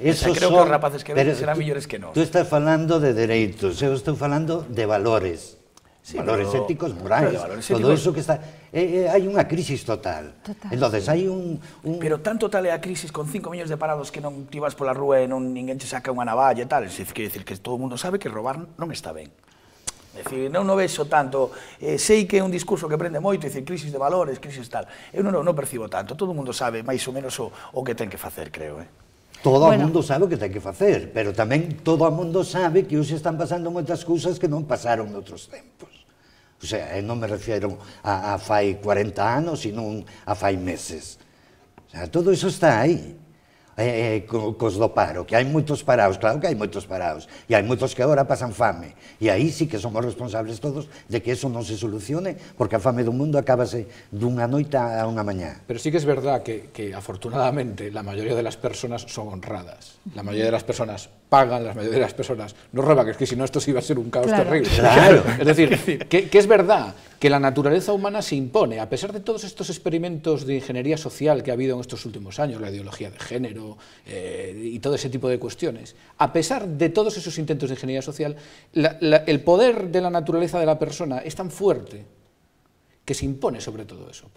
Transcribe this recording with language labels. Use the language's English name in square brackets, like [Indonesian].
[Galician] Creo que os rapaces que veñen serán millores que nós. Tú estás falando de dereitos, eu estou falando de valores. Sí, valores éticos, morais, todo eso que está... hai unha crisis total. Entonces, hai un... Pero tanto tal é a crisis con 5 millóns de parados que non ti vas pola rúa e ninguén che saca unha navalla e tal. Quer dicir que todo o mundo sabe que robar non está ben. É dicir, non vexo tanto... sei que é un discurso que prende moito, dicir, crisis de valores, crisis tal. Eu non percibo tanto. Todo o mundo sabe máis ou menos o que ten que facer, creo, Todo o mundo sabe o que ten que facer, pero tamén todo o mundo sabe que hoxe están pasando moitas cousas que non pasaron noutros tempos. O sea, non me refiero a fai 40 anos, sino a fai meses. O sea, todo iso está aí. cos do paro, que hai moitos parados, claro que hai moitos parados, e hai moitos que agora pasan fame, e aí sí que somos responsables todos de que eso non se solucione, porque a fame do mundo acábase dunha noite a unha mañá. [Spanish] Pero sí que es verdad que afortunadamente la mayoría de las personas son honradas, la mayoría de las personas pagan, la mayoría de las personas no roban, es que si no esto sí iba a ser un caos terrible. Claro. Es decir, que es verdad que la naturaleza humana se impone, a pesar de todos estos experimentos de ingeniería social que ha habido en estos últimos años, la ideología de género y todo ese tipo de cuestiones, a pesar de todos esos intentos de ingeniería social, el poder de la naturaleza de la persona es tan fuerte que se impone sobre todo eso.